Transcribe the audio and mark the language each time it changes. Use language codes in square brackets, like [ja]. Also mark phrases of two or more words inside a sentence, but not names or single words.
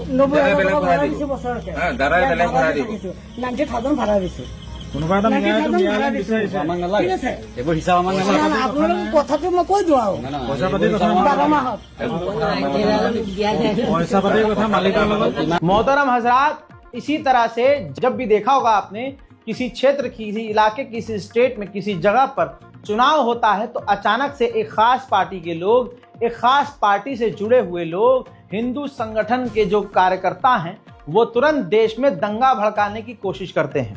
[as] 90,000 ভাড়া দিছো বছৰতে দাদাই বেলেগ ভাড়া দিব 90,000 ভাড়া দিছো কোনোবা এটা মিলাই বিচাৰিছে আমাক নালাগে ঠিক আছে এইবোৰ হিচাপ আমাক নালাগে আপোনালোক কথাটো মই কৈ দিওঁ আৰু পইচা পাতিৰ কথা 12 মাহত পইচা পাতিৰ কথা মালিকৰ লগত [hi] मोहतरम हजरात, इसी तरह से जब भी देखा होगा आपने किसी क्षेत्र, किसी इलाके, किसी स्टेट में, किसी जगह पर चुनाव होता है तो अचानक से एक खास पार्टी के लोग, एक खास पार्टी से जुड़े हुए लोग, हिंदू संगठन के जो कार्यकर्ता हैं, वो तुरंत देश में दंगा भड़काने की कोशिश करते हैं।